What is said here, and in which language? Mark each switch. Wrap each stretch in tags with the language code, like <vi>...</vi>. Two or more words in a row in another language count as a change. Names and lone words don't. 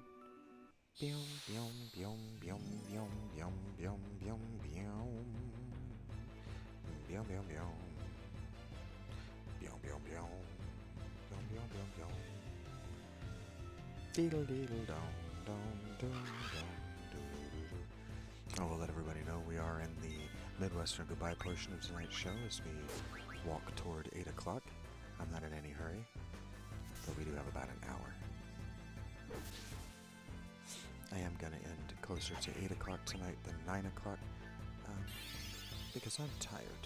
<en>Biom, biom, biom, biom, biom, biom, biom, biom, biom. Biom, biom, biom. Biom, biom, biom. Biom, biom, biom, biom. Deedle, deedle, dong, dong, dong, dong, doo. I will let everybody know we are in the Midwestern goodbye portion of tonight's show as we walk toward 8 o'clock. I'm not in any hurry, but we do have about an hour. I am going to end closer to 8 o'clock tonight than 9 o'clock, because I'm tired.</en>